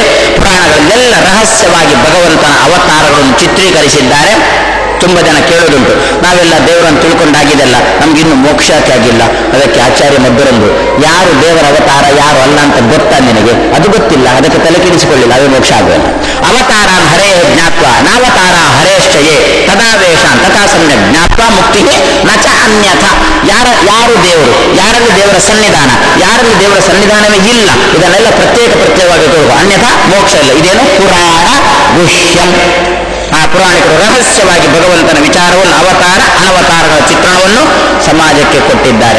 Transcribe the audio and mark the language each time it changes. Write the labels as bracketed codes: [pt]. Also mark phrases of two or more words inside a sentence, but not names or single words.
[kn] ಪುರಾಣಗಳಲ್ಲೆಲ್ಲ ರಹಸ್ಯವಾಗಿ ಭಗವಂತನ ಅವತಾರಗಳನ್ನು ಚಿತ್ರೀಕರಿಸಿದ್ದಾರೆ. ತುಂಬ ಜನ ಕೇಳೋದುಂಟು, ನಾವೆಲ್ಲ ದೇವರನ್ನು ತಿಳ್ಕೊಂಡಾಗಿದೆಲ್ಲ, ನಮಗಿನ್ನು ಮೋಕ್ಷಕ್ಕೆ ಆಗಿಲ್ಲ. ಅದಕ್ಕೆ ಆಚಾರ್ಯ ಮಧ್ವರಂದು, ಯಾರು ದೇವರ ಅವತಾರ ಯಾರು ಅಲ್ಲ ಅಂತ ಗೊತ್ತಾ ನಿನಗೆ? ಅದು ಗೊತ್ತಿಲ್ಲ, ಅದಕ್ಕೆ ತಲೆ ಕೆಡಿಸಿಕೊಳ್ಳಿಲ್ಲ, ಅವೇ ಮೋಕ್ಷ ಆಗುವಲ್ಲ. [sa] ಅವತಾರ ಹರೇ ಜ್ಞಾತ್ವ ನಾವತಾರ ಹರೇಶ್ಚಯೇ ತದಾವೇಶಾನ್ ತಥಾ ಸಮ್ಯಕ್ ಜ್ಞಾತ್ವ ಮುಕ್ತಿ ನಚ ಅನ್ಯಥ. [kn] ಯಾರು ದೇವರು, ಯಾರಲ್ಲಿ ದೇವರ ಸನ್ನಿಧಾನ, ಯಾರಲ್ಲಿ ದೇವರ ಸನ್ನಿಧಾನವೇ ಇಲ್ಲ, ಇದನ್ನೆಲ್ಲ ಪ್ರತ್ಯೇಕವಾಗಿ ತೋರುವ, ಅನ್ಯಥಾ ಮೋಕ್ಷ ಇಲ್ಲ. ಇದೇನು ಪುರಾಣ ಗುಹ್ಯಂ. ಆ ಪುರಾಣಿಕರು ರಹಸ್ಯವಾಗಿ ಭಗವಂತನ ವಿಚಾರವನ್ನು, ಅವತಾರ ಅನವತಾರಗಳ ಚಿತ್ರಣವನ್ನು ಸಮಾಜಕ್ಕೆ ಕೊಟ್ಟಿದ್ದಾರೆ.